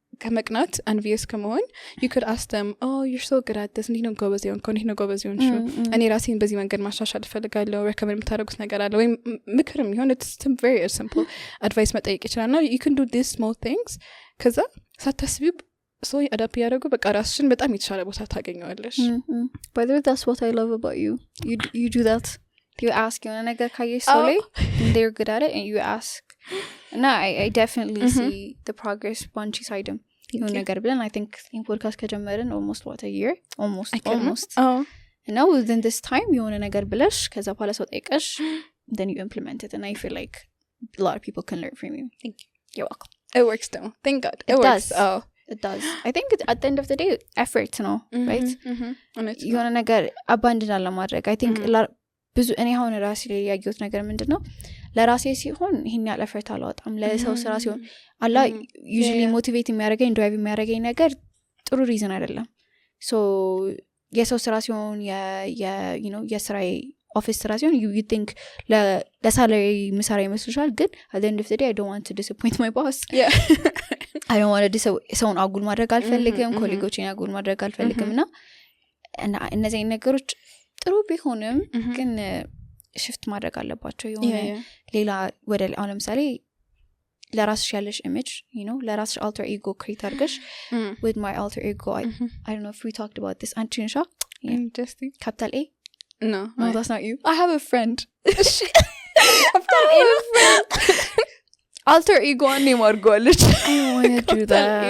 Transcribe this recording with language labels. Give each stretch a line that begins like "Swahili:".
Amharic: ከመቅናት envious ከመሆን
English: you could ask them oh you're so good at this
Amharic: እንዴት ነው ጎበዝ የሆንከው እንዴት ነው ጎበዝ የሆንሽው እኔ ራሴን በዚህ መንገድ ማሻሻል እፈልጋለሁ recommend የምታደርጉት ነገር አለ ወይም ምክርም ይሁን
English: it's very simple advice
Amharic: መጠየቅ ይችላል እና
English: you can do these small things
Amharic: ከዛ ሳታስቢው ሰው አዳፕ ያደረጉ በቃ ራስሽን በጣም የተሻለ ቦታ ታገኘዋለሽ
English: by the way that's what I love about you you do that you ask
Amharic: የሆነ ነገር ካየሽ ሰው ላይ
English: they're good at it and you ask and I definitely see the progress
Amharic: ባንቺ ሳይድም የሆነ ነገር ብለን
English: I think in podcast ከጀመርን almost what a year almost and now within this time
Amharic: የሆነ ነገር ብለሽ ከዛ በኋላ ሰው ጠይቀሽ
English: then you implement it and I feel like a lot of people can learn from you. Thank you. You're welcome. It works though. Thank God. It works. It does.
Amharic: I think
English: at the end of the day effort ነው right የሆነ ነገር abandon አለማድረግ I think ብዙ እኔ አሁን ራሴ ላይ ያየሁት ነገር ምንድነው ለራሴ ሲሆን ይሄን ያለ effort አላወጣም ለሰው ስራ ሲሆን አላ usually motivate የሚያደርገኝ drive የሚያደርገኝ ነገር ጥሩ reason አይደለም so የሰው ስራ ሲሆን you know የስራዬ office ስራ ሲሆን you think ለሳላሪ ምሳራ ይመስልሻል ግን at the end of the day I don't want to disappoint my boss
Amharic: I don't want to ሰውን አጉል ማድረግ አልፈልግም ኮሊጎቼን አጉል ማድረግ አልፈልግም እና እነዚህ ነገሮች ጥሩ ቢሆንም ግን shift ማድረግ አለባቸው የሆነ ሌላ ወደ አሁን ለምሳሌ ለራስሽ ያለሽ image you know ለራስሽ alter ego create አድርገሽ
English: with my alter ego I don't know if we talked about this
Amharic: አንቺንሻ
English: interesting capital A no that's not you I have a friend capital A friend alter ego name አድርጓለች I want to do that